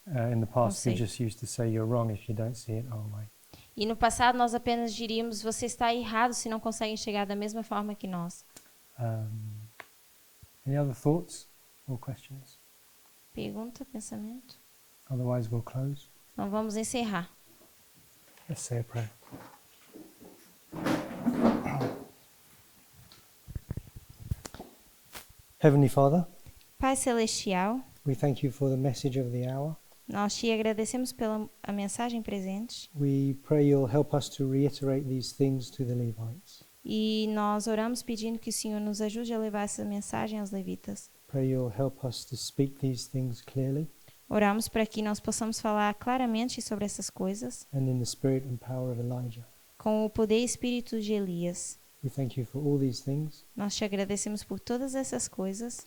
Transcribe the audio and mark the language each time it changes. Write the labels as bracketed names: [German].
[English] In the past, we [Portuguese] Conceito. [English] just used to say you're wrong if you don't see it our way. [Portuguese] E no passado nós apenas diríamos você está errado se não consegue enxergar da mesma forma que nós. [English] Any other thoughts or questions? [Portuguese] Pergunta, pensamento? [English] Otherwise, we'll close. [Portuguese] Então vamos encerrar. [English] Let's say a prayer. Heavenly Father, [Portuguese] Pai Celestial, [English] we thank you for the message of the hour. [Portuguese] nós te agradecemos pela a mensagem presente [English] We pray you'll help us to reiterate these things to the Levites. [Portuguese] e nós oramos pedindo que o Senhor nos ajude a levar essa mensagem aos levitas. [English] Pray you'll help us to speak these things clearly [Portuguese] Oramos para que nós possamos falar claramente sobre essas coisas [English] and in the spirit and power of Elijah. [Portuguese] com o poder e espírito de Elias. [English] We thank you for all these things [Portuguese] Nós te agradecemos por todas essas coisas.